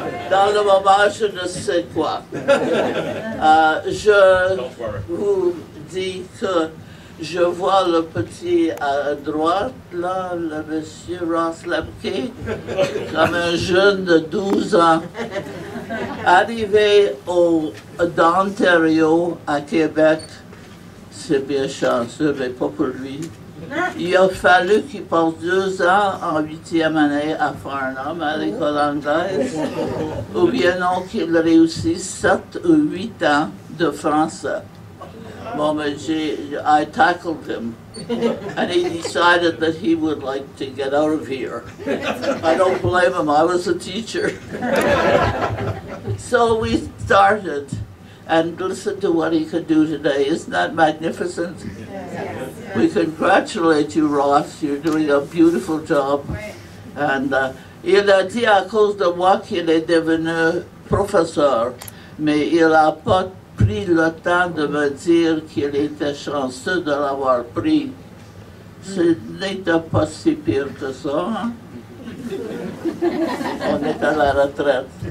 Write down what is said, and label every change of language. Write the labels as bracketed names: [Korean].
[French] Dans le moment, je ne sais quoi. Je vous dis que je vois le petit à droite, là, le monsieur Ross Lemke, comme un jeune de 12 ans, arrivé d'Ontario à Québec. C'est bien chanceux, mais pas pour lui. Il a fallu qu'il passe 2 ans en 8e année à Farnham, à l'école anglaise, ou bien non qu'il réussisse 7 ou 8 ans de français. Bon, mais [English] I tackled him, and he decided that he would like to get out of here. I don't blame him, I was a teacher. So we started, and listen to what he could do today. Isn't that magnificent? We congratulate you, Ross. You're doing a beautiful job. [French] And il a dit à cause de moi qu'il est devenu professeur, mais il n'a pas pris le temps de me dire qu'il était chanceux de l'avoir pris. Ce n'était pas si pire que ça, hein? On est à la retraite.